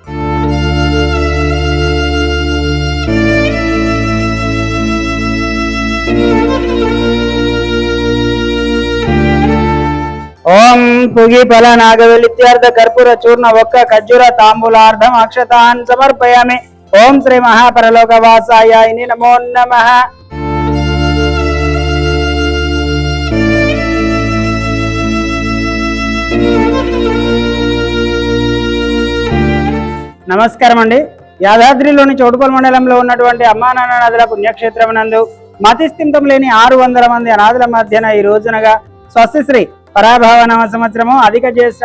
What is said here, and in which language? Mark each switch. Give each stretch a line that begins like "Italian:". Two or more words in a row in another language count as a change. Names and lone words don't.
Sanskrit: ओम पुगिफल नागवेलित्यार्थ कर्पूर चूर्ण वक्क खज्जूर तांबूलार्धम अक्षतान् समर्पयामि। ओम श्री महापरलोकवासाय नमो नमः।
Telugu: నమస్కారం అండి। యాదాద్రిలోని చౌటుపల్లి మండలంలో ఉన్నటువంటి అమ్మా నాన్న నదుల పుణ్యక్షేత్రమునందు మతిస్థిమితం లేని 600 మంది అనాథుల మధ్యన ఈ రోజునగా స్వస్తిశ్రీ పరాభావనామ సంవత్సరము అధిక జ్యేష్ఠ